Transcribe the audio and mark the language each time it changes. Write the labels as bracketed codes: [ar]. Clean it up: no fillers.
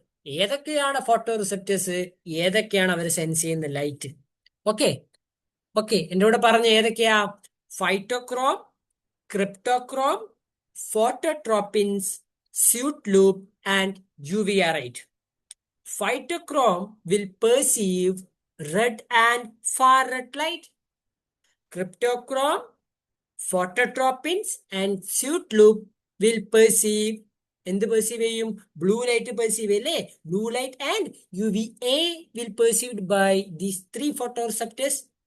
[ml] ഏതൊക്കെയാണ് photo receptors, ഏതൊക്കെയാണ് അവർ sense ചെയ്യുന്ന ലൈറ്റ്. ഓക്കെ ഓക്കെ, എന്റെ കൂടെ പറഞ്ഞ ഏതൊക്കെയാ? ഫൈറ്റോക്രോം, ക്രിപ്റ്റോക്രോം, ഫോട്ടോട്രോപ്പിൻസ്, suit loop and UVR8. [en] Phytochrome will perceive red and far red light. Cryptochrome, phototropins and suit loop will perceive [ml] എന്ത് perceive ചെയ്യും? ബ്ലൂ ലൈറ്റ് പെർസീവ് അല്ലേ. [en] Blue light and U V a will perceived by these 3 photo receptors.